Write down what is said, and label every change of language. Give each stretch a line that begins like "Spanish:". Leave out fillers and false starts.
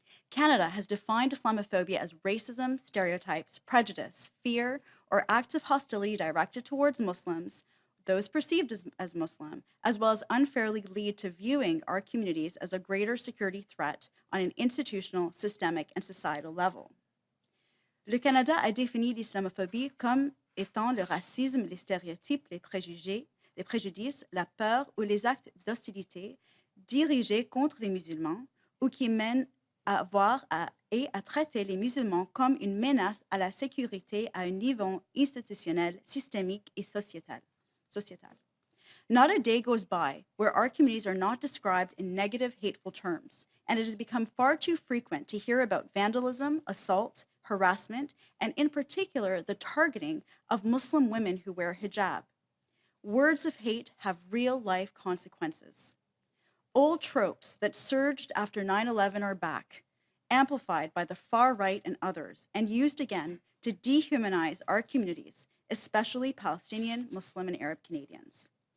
English: Canada has defined Islamophobia as racism, stereotypes, prejudice, fear, or acts of hostility directed towards Muslims, those perceived as Muslim, as well as unfairly lead to viewing our communities as a greater security threat on an institutional, systemic, and societal level.
French: Le Canada a défini l'islamophobie comme étant le racisme, les stéréotypes, les préjudices, la peur ou les actes d'hostilité dirigés contre les musulmans ou qui mènent à voir et à traiter les musulmans comme une menace à la sécurité à un niveau institutionnel, systémique et sociétal.
English: Not a day goes by where our communities are not described in negative, hateful terms, and it has become far too frequent to hear about vandalism, assault, harassment, and in particular, the targeting of Muslim women who wear hijab. Words of hate have real-life consequences. Old tropes that surged after 9/11 are back, amplified by the far right and others, and used again to dehumanize our communities, especially Palestinian, Muslim, and Arab Canadians.